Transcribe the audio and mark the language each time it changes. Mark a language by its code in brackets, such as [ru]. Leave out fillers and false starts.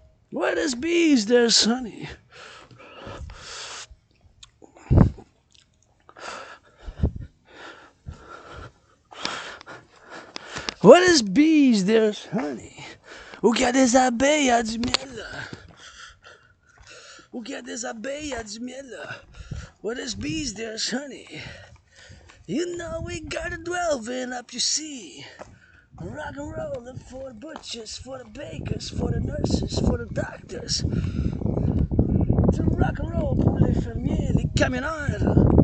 [en] Where there's bees, there's honey. Where there's bees, there's honey. [fr] Où qu'il y a des abeilles, il y a du miel. Où qu'il y a des abeilles, il y a du miel. [en] Where there's bees, there's honey. You know we gotta dwell in up, you see. Rock and roll for the butchers, for the bakers, for the nurses, for the doctors. To rock and roll [fr] pour les fermiers, les camionneurs.